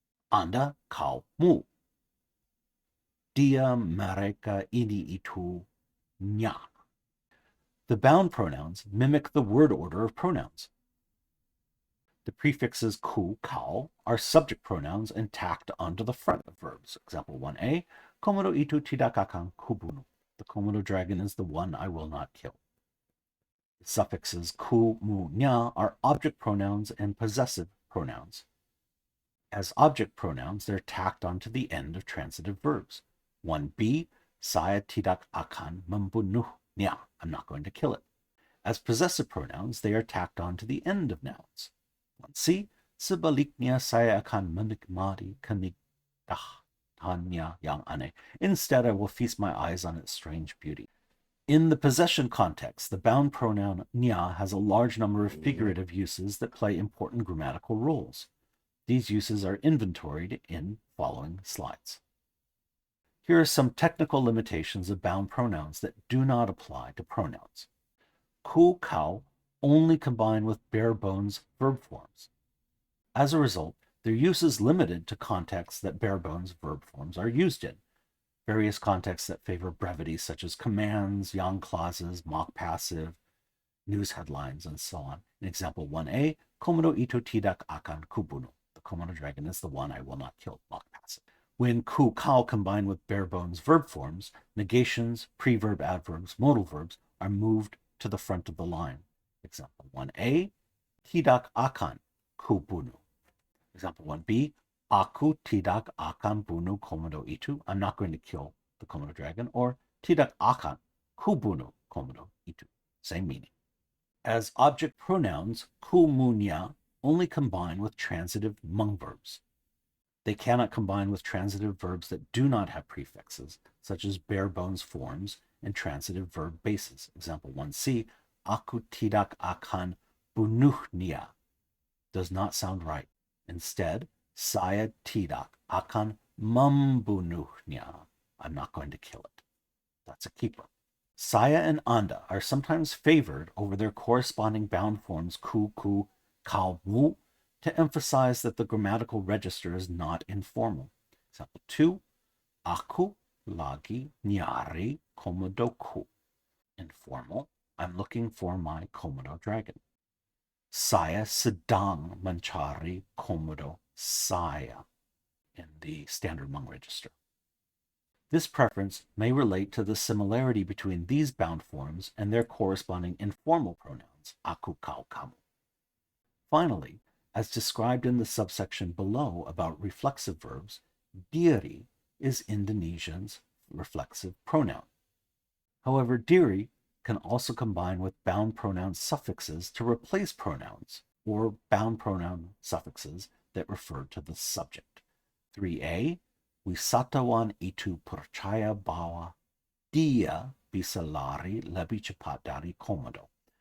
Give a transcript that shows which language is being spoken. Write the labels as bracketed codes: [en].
[id] Anda, kamu. Dia, mereka, ini, itu, nya. [en] The bound pronouns mimic the word order of pronouns. The prefixes ku, kau are subject pronouns and tacked onto the front of verbs. Example 1a, [id] Komodo itu tidak akan kubunuh. [en] The Komodo dragon is the one I will not kill. The suffixes ku, mu, nya are object pronouns and possessive pronouns. As object pronouns, they're tacked onto the end of transitive verbs. [id] 1b, saya tidak akan membunuhnya. [en] I'm not going to kill it. As possessive pronouns, they are tacked onto the end of nouns. [id] 1c, sebaliknya saya akan menikmati keindahannya yang aneh. [en] Instead, I will feast my eyes on its strange beauty. In the possession context, the bound pronoun nya has a large number of figurative uses that play important grammatical roles. These uses are inventoried in following slides. Here are some technical limitations of bound pronouns that do not apply to pronouns. Ku, kau only combine with bare bones verb forms. As a result, their use is limited to contexts that bare bones verb forms are used in. Various contexts that favor brevity, such as commands, yang clauses, mock passive, news headlines, and so on. In example 1a, [id] Komodo itu tidak akan kubunuh. [en] The Komodo dragon is the one I will not kill, mock passive. When ku, kau combine with bare bones verb forms, negations, preverb, adverbs, modal verbs are moved to the front of the line. Example 1a, [id] tidak akan kubunuh. [en] Example 1b, [id] aku tidak akan bunuh Komodo itu. [en] I'm not going to kill the Komodo dragon. Or [id] tidak akan kubunuh Komodo itu. [en] Same meaning. As object pronouns, ku, mu, nya only combine with transitive mung verbs. They cannot combine with transitive verbs that do not have prefixes, such as bare bones forms and transitive verb bases. Example 1c, [id] aku tidak akan bunuhnya. [en] Does not sound right. Instead, [id] saya tidak akan membunuhnya. [en] I'm not going to kill it. That's a keeper. Saya and anda are sometimes favored over their corresponding bound forms ku, kau, mu, to emphasize that the grammatical register is not informal. Example 2, [id] aku lagi nyari komodoku. [en] Informal, I'm looking for my Komodo dragon. [id] Saya sedang mencari komodo saya [en] in the standard Hmong register. This preference may relate to the similarity between these bound forms and their corresponding informal pronouns, aku, kau, kamu. Finally, as described in the subsection below about reflexive verbs, diri is Indonesian's reflexive pronoun. However, diri can also combine with bound pronoun suffixes to replace pronouns, or bound pronoun suffixes that refer to the subject. [id] 3a, wisatawan itu percaya bahwa dia bisa lari lebih cepat dari Komodo.